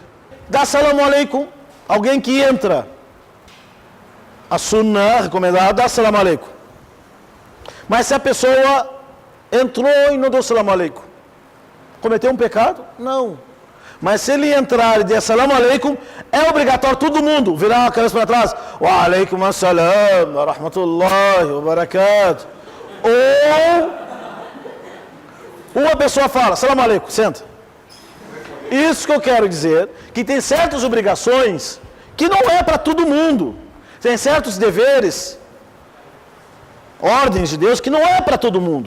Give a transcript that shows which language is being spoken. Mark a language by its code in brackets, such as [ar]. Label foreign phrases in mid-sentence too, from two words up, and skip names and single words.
[pt] Dá [ar] سلام عليكم, [pt] alguém que entra. A sunnah recomendada, dá [ar] سلام عليكم. [pt] Mas se a pessoa entrou e não deu [ar] سلام عليكم, [pt] cometeu um pecado? Não. Mas se ele entrar e der [ar] سلام عليكم, [pt] é obrigatório todo mundo virar a cabeça para trás. [ar] وعليكم السلام، ورحمة الله وبركاته. [pt] Ou uma pessoa fala, [ar] سلام عليكم, [pt] senta. Isso que eu quero dizer, que tem certas obrigações que não é para todo mundo. Tem certos deveres, ordens de Deus, que não é para todo mundo.